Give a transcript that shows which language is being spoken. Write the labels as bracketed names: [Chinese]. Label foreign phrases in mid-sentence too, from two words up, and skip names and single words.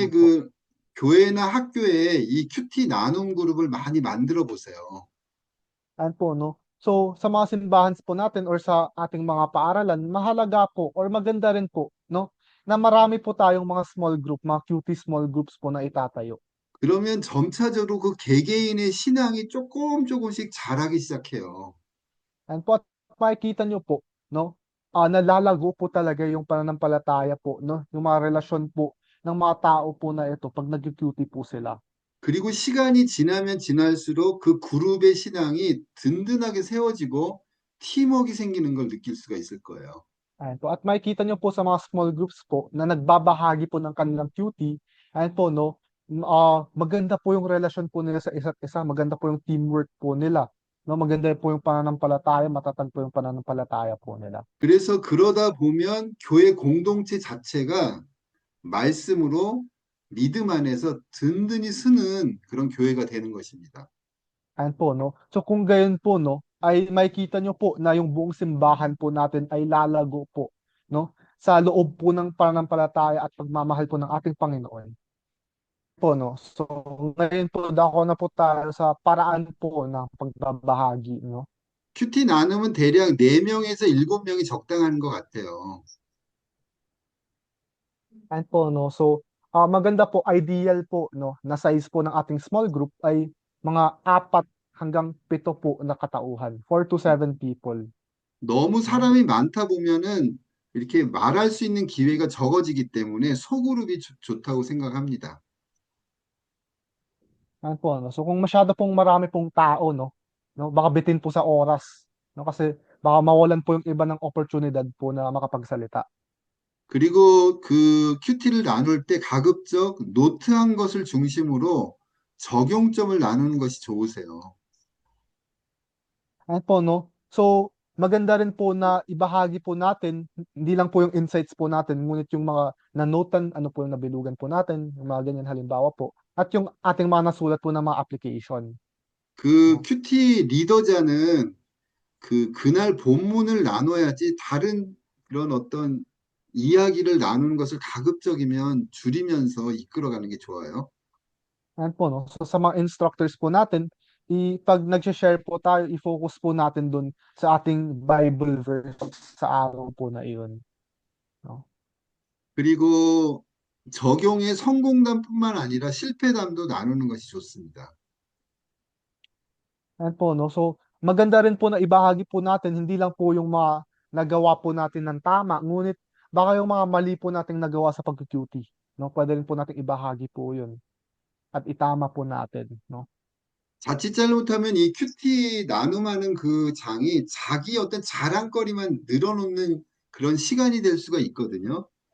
[Korean] 여러분의 [Filipino] po. [Korean] 그 교회나 학교에 이 큐티 나눔 그룹을 많이 만들어 보세요. [Filipino] Ayan po, no? So, sa mga simbahan po natin or sa ating mga paaralan, mahalaga po or maganda rin po, no? Na marami po tayong mga [English] small group, [Filipino] mga [English] QT small groups [Filipino] po na itatayo. [Korean] 그러면 점차적으로 그 개개인의 신앙이 조금씩 자라기 시작해요. [Filipino] And po, at makikita nyo po, no? Nalalago po talaga yung pananampalataya po, no? Yung mga relasyon po ng mga tao po na ito pag nag-QT po sila. [Korean] 그리고 시간이 지나면 지날수록 그 그룹의 신앙이 든든하게 세워지고 팀워크가 생기는 걸 느낄 수가 있을 거예요. [Filipino] Ayan po. At makikita nyo po sa mga [English] small groups [Filipino] po na nagbabahagi po ng kanilang QT, ayan po, no? Maganda po yung relasyon po nila sa isa't isa, maganda po yung teamwork po nila, no? Maganda po yung pananampalataya, matatag po yung pananampalataya po nila. [Korean] 그래서 그러다 보면 교회 공동체 자체가 말씀으로 믿음 안에서 든든히 서는 그런 교회가 되는 것입니다. [Filipino] Ayan po, no? So kung gayon po, no, ay makikita nyo po na yung buong simbahan po natin ay lalago po, no? Sa loob po ng pananampalataya at pagmamahal po ng ating Panginoon. Po, no? So ngayon po dako na po tayo sa paraan po ng pagbabahagi, no? [Korean] 큐티 나눔은 대략 4명에서 7명이 적당한 것 같아요. [Filipino] Ayan po, no? So maganda po, ideal po, no, na size po ng ating [English] small group [Filipino] ay mga 4 hanggang 7 po na katauhan, [English] 4 to 7 people, [Korean] 너무 [Filipino] no? [Korean] 사람이 많다 보면은 이렇게 말할 수 있는 기회가 적어지기 때문에 소그룹이 좋다고 생각합니다. [Filipino] Ano po, no? So kung masyado pong marami pong tao, no, baka bitin po sa oras, no? Kasi baka mawalan po yung iba ng oportunidad po na makapagsalita. [Korean] 그리고 그 큐티를 나눌 때 가급적 노트한 것을 중심으로 적용점을 나누는 것이 좋으세요. [Filipino] Ayan po, no? So, maganda rin po na ibahagi po natin, hindi lang po yung insights po natin, ngunit yung mga nanotan, ano po yung nabilugan po natin, yung mga ganyan halimbawa po, at yung ating mga nasulat po ng mga application, [Korean] 그 [Filipino] no? [Korean] 큐티 리더자는 그날 본문을 나눠야지 다른 그런 어떤 이야기를 나누는 것을 가급적이면 줄이면서 이끌어가는 게 좋아요. [Filipino] Ayan po, no? So, sa mga instructors po natin, pag nag-share po tayo, i-focus po natin dun sa ating [English] Bible verse [Filipino] sa araw po na iyon, no? [Korean] 그리고 적용의 성공담뿐만 아니라 실패담도 나누는 것이 좋습니다. [Filipino] Ayan po, no? So, maganda rin po na ibahagi po natin, hindi lang po yung mga nagawa po natin ng tama, ngunit baka yung mga mali po nating nagawa sa pag-QT, no? Pwede rin po nating ibahagi po yun at itama po natin, no? [Korean] 자칫 잘못하면 이 큐티 나눔하는 그 장이 자기 어떤 자랑거리만 늘어놓는 그런 시간이 될 수가 있거든요.